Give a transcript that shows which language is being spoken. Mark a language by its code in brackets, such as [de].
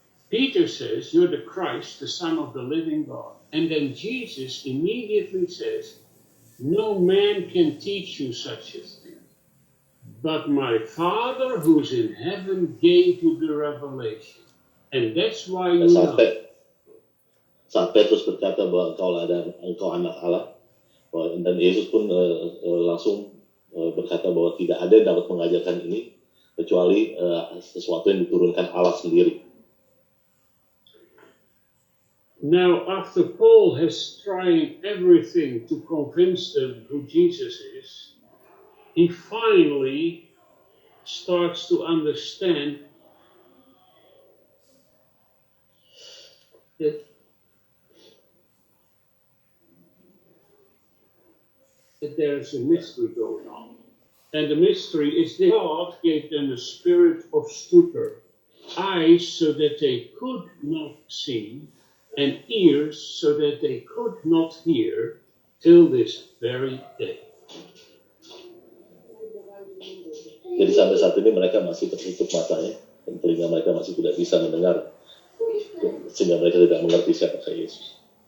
[en] Peter says, "You're the Christ, the Son of the living God." And then Jesus immediately says, "No man can teach you such a thing, but my Father who's in heaven gave you the revelation." And that's why you know. [id] saat Petrus berkata bahwa engkau anak Allah, dan Yesus pun langsung berkata bahwa tidak ada yang dapat mengajarkan ini kecuali sesuatu yang diturunkan Allah sendiri. [en] Now, after Paul has tried everything to convince them who Jesus is, he finally starts to understand that there is a mystery going on. And the mystery is that God gave them a spirit of stupor, eyes so that they could not see, and ears so that they could not hear, till this very day. [id] Jadi sampai saat ini mereka masih tertutup matanya, dan telinga mereka masih tidak bisa mendengar, sehingga mereka tidak mengerti siapa Yesus.